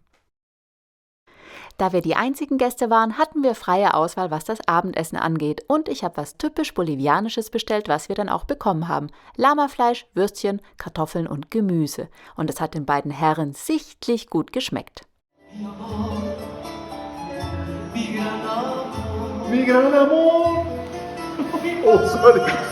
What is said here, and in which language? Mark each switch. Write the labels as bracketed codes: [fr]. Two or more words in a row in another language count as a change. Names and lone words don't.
[de] Da wir die einzigen Gäste waren, hatten wir freie Auswahl, was das Abendessen angeht. Und ich habe was typisch Bolivianisches bestellt, was wir dann auch bekommen haben. Lamafleisch, Würstchen, Kartoffeln und Gemüse. Und es hat den beiden Herren sichtlich gut geschmeckt. [es] Mi gran amor! [en] Oh, sorry.